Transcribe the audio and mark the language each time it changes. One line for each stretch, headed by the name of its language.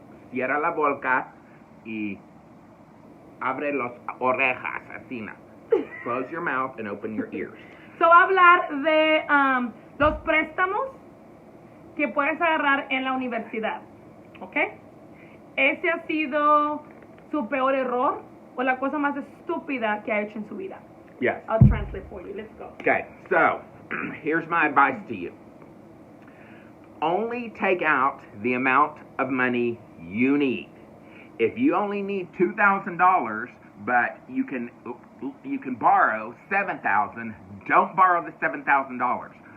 Spanish: Cierra la boca y abre las orejas, así.
English: Close your mouth and open your ears. So,
Spanish: va a hablar de los préstamos que puedes agarrar en la universidad. ¿Ok? Ese ha sido su peor error o la cosa más estúpida que ha hecho en su vida.
English: Yes. I'll translate for you. Let's go. Okay, so here's my advice to you. Only take out the amount of money you need. If you only need $2,000, but you can borrow $7,000, don't borrow the $7,000.